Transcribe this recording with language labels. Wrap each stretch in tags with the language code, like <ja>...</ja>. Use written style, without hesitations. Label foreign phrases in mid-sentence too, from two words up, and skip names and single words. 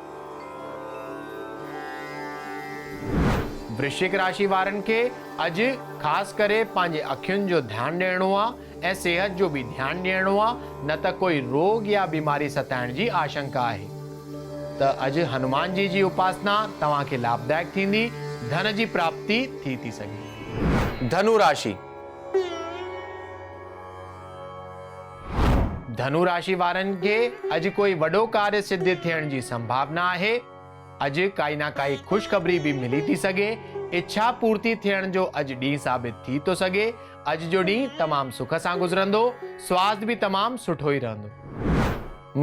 <sd>वृश्चिक राशि वारनि खे अॼु ख़ासि करे पंहिंजे अखियुनि जो ध्यानु ॾियणो आहे ऐं सिहत जो बि ध्यानु ॾियणो आहे, न त कोई रोग या बीमारी सताइण जी आशंका आहे। त अॼु हनुमान जी जी उपासना तव्हांखे लाभदायक थींदी। धन जी प्राप्ति थी सघे। धनु राशि। धनु राशि वारनि खे अॼु कोई वॾो कार्य सिद्ध थियण जी संभावना आहे। अॼु काई न काई ख़ुशख़बरी बि मिली थी सघे। इच्छा पूर्ति थियण जो अॼु ॾींहुं साबित थी थो सघे। अॼु जो ॾींहुं तमामु सुख सां गुज़रंदो। स्वास्थ्य बि तमामु सुठो ई रहंदो।</sd>